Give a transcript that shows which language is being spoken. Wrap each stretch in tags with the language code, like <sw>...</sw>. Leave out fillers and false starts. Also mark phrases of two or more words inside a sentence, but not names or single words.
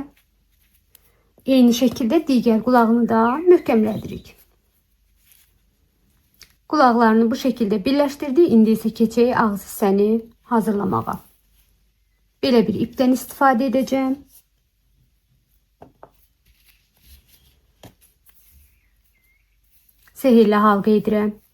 <tr>Eyni şekilde diğer kulağını da möhkemledirik. Kulaklarını bu şekilde birleştirdi.</tr> <az>İndi isə keçək ağız hissəni hazırlamağa. Belə bir ipdən istifadə edəcəm. Sehirli halqa edirəm.</az>